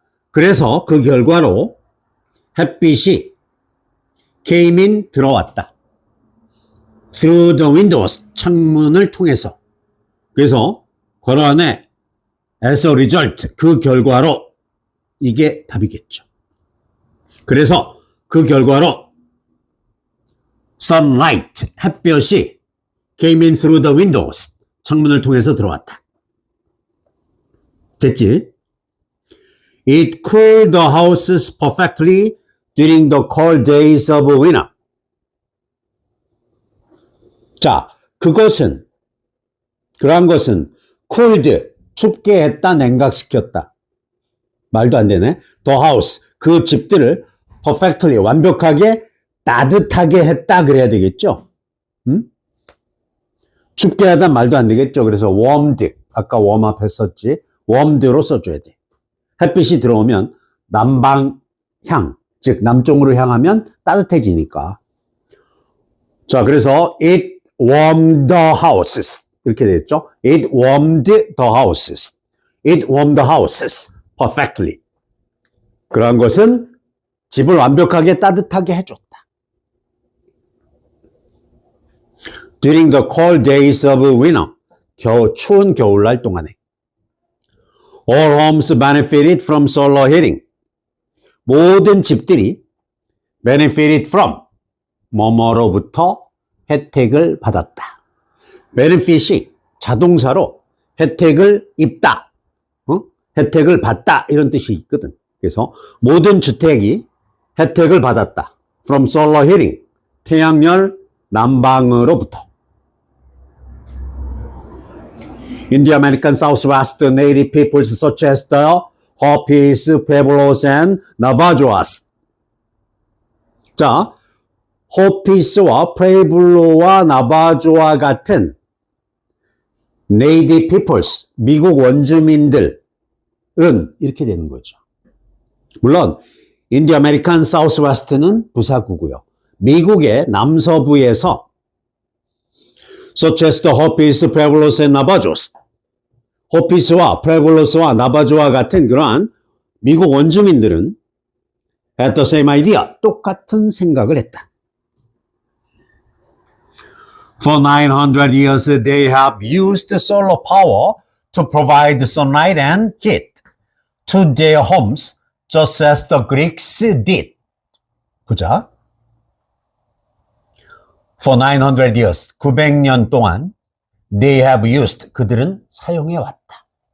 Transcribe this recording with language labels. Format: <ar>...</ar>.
<ko>그래서 그 결과로 햇빛이</ko> <en>came in</en> <ko>들어왔다.</ko> <en>through the windows</en> <ko>창문을 통해서. 그래서 괄호 안에</ko> <en>as a result</en> <ko>그 결과로 이게 답이겠죠. 그래서 그 결과로 sunlight 햇볕이</ko> <en>came in through the windows</en> <ko>창문을 통해서 들어왔다. 됐지?</ko> <en>It cooled the houses perfectly during the cold days of winter.</en> <ko>자, 그러한 것은 cooled, 춥게 했다, 냉각시켰다. 말도 안 되네.</ko> <en>The house.</en> <ko>그 집들을 perfectly, 완벽하게 따뜻하게 했다 그래야 되겠죠? 춥게 하다 말도 안 되겠죠? 그래서 warmed. 아까 warm업 했었지. warmed로 써줘야 돼. 햇빛이 들어오면 남방향, 즉 남쪽으로 향하면 따뜻해지니까. 자, 그래서</ko> <en>it warmed the houses.</en> <ko>이렇게 됐죠?</ko> <en>It warmed the houses. It warmed the houses perfectly.</en> <ko>그러한 것은 집을 완벽하게 따뜻하게 해줬다.</ko> <en>During the cold days of winter.</en> <ko>추운 겨울날 동안에.</ko> <en>All homes benefited from solar heating.</en> <ko>모든 집들이</ko> <en>benefited from</en> <ko>뭐뭐로부터 혜택을 받았다. benefit이 자동사로 혜택을 입다, 혜택을 받다 이런 뜻이 있거든. 그래서 모든 주택이 혜택을 받았다.</ko> <en>From solar heating,</en> <ko>태양열 난방으로부터.</ko> <en>In the American Southwest, native peoples such as the Hopis, Pueblos, and Navajos.</en> <ko>자, 호피스와 프레블로와 나바조와 같은</ko> <en>native peoples,</en> <ko>미국 원주민들은 이렇게 되는 거죠. 물론</ko> <en>in the American Southwest</en> <ko>는 부사구고요. 미국의 남서부에서</ko> <en>such as the Hopis, Pueblos, and Navajos.</en> <ko>호피스와 프레블로스와 나바조와 같은 그러한 미국 원주민들은</ko> <en>had the same idea,</en> <ko>똑같은 생각을 했다.</ko> <en>For 900 years, they have used solar power to provide sunlight and heat to their homes, just as the Greeks did.</en> <ko>보자.</ko> <en>For 900 years,</en> <ko>900년 동안</ko> <en>they have used,</en> <ko>그들은 사용해왔다.</ko>